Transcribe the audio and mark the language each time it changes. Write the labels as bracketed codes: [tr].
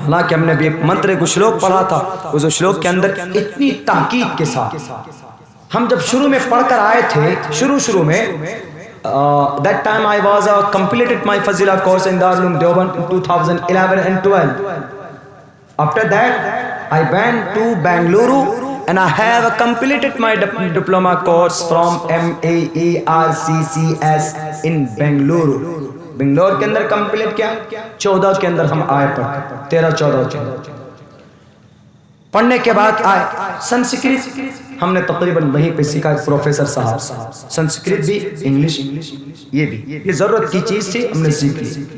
[hi] हालांकि हमने भी एक मंत्र, एक श्लोक पढ़ा था, उस श्लोक के अंदर इतनी ताकीद के साथ हम जब शुरू में पढ़कर आए थे, शुरू में [en] that time I was completed my Fazila course in Darul Uloom Deoband in 2011 and 12. After that I went to Bengaluru and I have completed my diploma course from MAERCCS in Bengaluru. [hi] Bangalore के अंदर complete किया। 14 के अंदर हम आए पढ़, 13-14 पढ़ने के बाद आए संस्कृत। हमने तकरीबन वहीं पे सीखा, प्रोफेसर साहब संस्कृत भी, इंग्लिश, ये भी, ये जरूरत की चीज थी, हमने सीख ली।